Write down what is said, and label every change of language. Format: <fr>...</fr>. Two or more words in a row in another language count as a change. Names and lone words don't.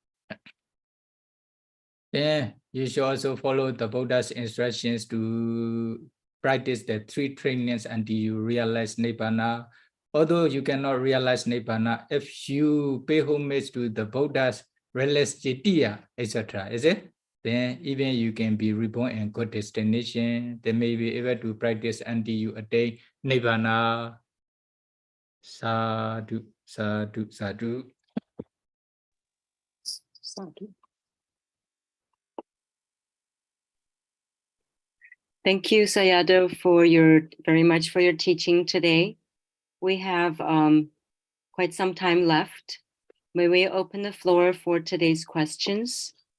<en>Then you should also follow the Buddha's instructions to practice the 3 trainings until you realize Nibbana. Although you cannot realize Nibbana, if you pay homage to the Buddha's realisticity, etc., is it? Then even you can be reborn in good destination. They may be able to practice until you attain Nibbana.</en> <pi>Sadhu, sadhu, sadhu.</pi> <en>Sadhu. Thank you, Sayadaw, very much for your teaching today. We have quite some time left. May we open the floor for today's questions?</en>